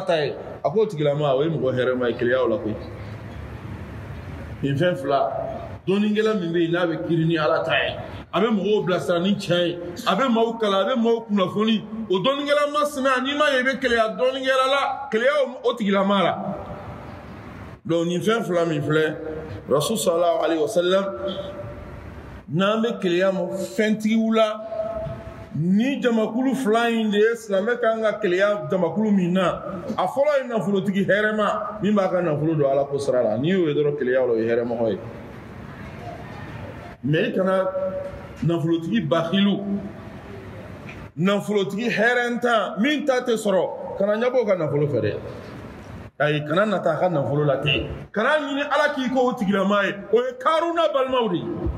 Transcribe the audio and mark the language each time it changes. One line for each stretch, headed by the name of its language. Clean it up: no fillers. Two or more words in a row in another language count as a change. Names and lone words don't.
Bambara: ta ye a k'o tigilama o ye mɔgɔ hɛrɛma ye keleya la koyi nin fɛn fila dɔɔninkɛla min bɛ yen n'a bɛ kiiri ni ala ta ye a bɛ mɔgɔw bilasira ni tiɲɛ ye a bɛ maaw kalan a bɛ maaw kunnafoni o dɔɔninkɛla masina n'i ma ye i bɛ keleya dɔɔninkɛla la keleya o tigilama la donc nin fɛn fila min filɛ
Arabic: رسول صلى الله عليه وسلم
Bambara: n'an bɛ keleya ma fɛntigiw la ni jamakulu fila in de ye silamɛ kan ka keleya jamakulu min na a fɔlɔ ye nafolotigi hɛrɛma min b'a ka nafolo don ala ko sira la n'i y'o ye dɔrɔn keleya la o ye hɛrɛmɔgɔ ye mais i kana nafolotigi bakilu nafolotigi hɛrɛntan min ta tɛ sɔrɔ kana ɲɛbɔ o ka nafolo fɛ dɛ ayi kana nata a ka nafolo la ten kana ɲini ala k'i k'o tigilama ye o ye karuna balimaw de ye